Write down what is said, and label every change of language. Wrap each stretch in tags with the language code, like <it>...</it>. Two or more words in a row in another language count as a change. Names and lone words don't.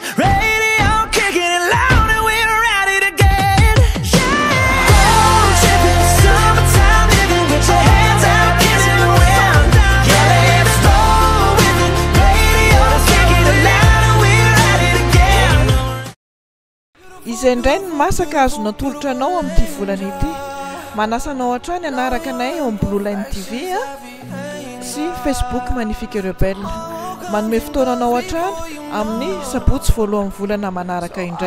<en>Radio kicking it loud and we're at it again. Yeah, road tripping, summertime living with your hands out kissing the wind. Yeah, let's roll with it. Radio kicking it loud and we're at it again.</en> <mg>Izay indray ny masaka azo natolotra anao amin'ity volana ity. Manasa anao hatrany anaraka anay eo amin'ny Blue Line TV sy Facebook Magnifique Rebelle. manome fotoananao hatrany amin'ny sabotsy voalohan'ny volana manaraka indray.</mg>